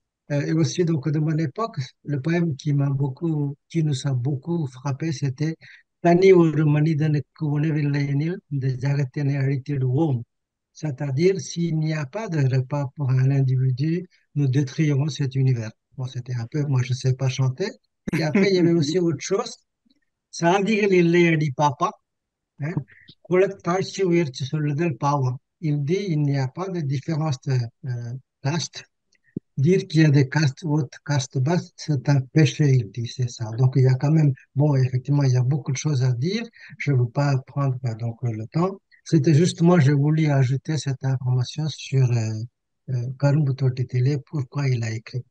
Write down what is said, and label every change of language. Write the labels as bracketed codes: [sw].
[fr] Et aussi, donc, de mon époque, le poème qui nous a beaucoup frappé, c'était Tani [ta] ஒரு மனிதனுக்கு உணவில்லை எனில் இந்த ஜகத்தினை அழித்திடுவோம். [fr] C'est-à-dire, s'il n'y a pas de repas pour un individu, nous détruirons cet univers. Bon, c'était un peu, moi, je sais pas chanter. Et après, il y avait aussi autre chose. [ta] சாதிகள் இல்லை அடி பாப்பா, குலத்தாழ்ச்சி உயர்ச்சி சொல்லுதல் பாவம். [fr] Il dit, il n'y a pas de différence de caste. Dire qu'il y a des castes hautes, castes basses, c'est un péché, il dit, c'est ça. Donc, il y a quand même, bon, effectivement, il y a beaucoup de choses à dire. Je ne veux pas prendre donc, le temps. C'était justement, j'ai voulu ajouter cette information sur Karum Bhutto Tile, pourquoi il a écrit.